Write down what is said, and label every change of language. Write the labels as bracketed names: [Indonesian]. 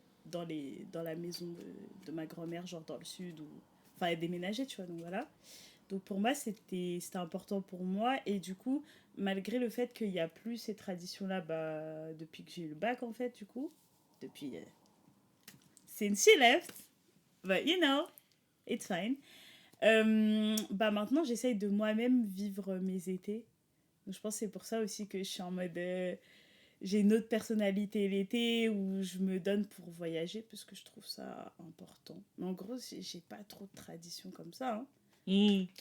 [French] dans la maison de ma grand-mère, genre dans le sud. Enfin, elle déménageait, tu vois, donc voilà. Donc pour moi, c'était important pour moi. Et du coup, malgré le fait qu'il n'y a plus ces traditions-là, bah, depuis que j'ai eu le bac, en fait, du coup, depuis... [English] since she left, but you know, it's fine. [French] Bah maintenant, j'essaye de moi-même vivre mes étés. Donc je pense que c'est pour ça aussi que je suis en mode... j'ai une autre personnalité l'été où je me donne pour voyager parce que je trouve ça important. Mais en gros, j'ai pas trop de traditions comme ça. Hein.